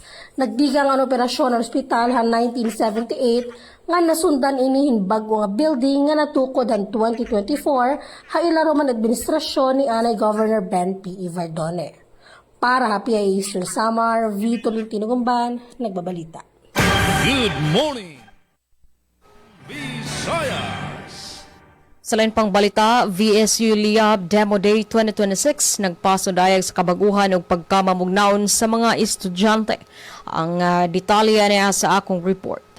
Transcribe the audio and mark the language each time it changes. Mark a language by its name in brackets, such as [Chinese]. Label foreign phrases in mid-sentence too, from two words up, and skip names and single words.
[Waray] Nagdigang ang operasyon ng ospital han 1978 nga nasundan inihin bago nga building nga natukod han 2024 ha ilaro man administrasyon ni Anay Governor Ben P. Verdone. Para Happy Eastern Samar, Vito Tinugumban, nagbabalita. [English] Good morning, Visayas. [Cebuano] Sa lain pang balita, VSU Liab Demo Day 2026 nagpasundayag sa kabaguhan ug pagkamamugnaon sa mga estudyante. Ang detalye niya sa akong report.